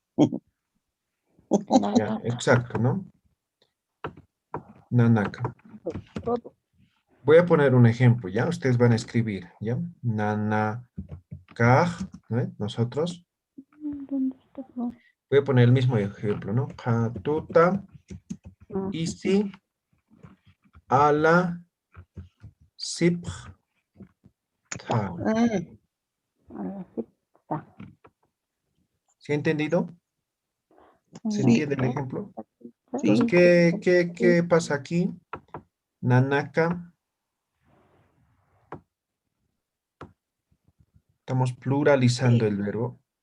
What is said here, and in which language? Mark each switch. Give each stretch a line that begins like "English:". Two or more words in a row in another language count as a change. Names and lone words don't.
Spanish: Ya, exacto, ¿no? Nanaka. Todo. Voy a poner un ejemplo, ¿ya? Ustedes van a escribir, ¿ya?
Aymara: Nanaka. Kaj,
Spanish: ¿no? Nosotros. ¿Dónde está? No. Voy a poner el mismo ejemplo, ¿no?
Aymara: Hatuta, Ah, isi, ala, sip, ta. Ah,
Spanish: ahora sí está. ¿Sí ha entendido? ¿Se Ya. entiende el ejemplo? Entonces, Sí. ¿qué pasa aquí? Nanaka. Estamos pluralizando el verbo.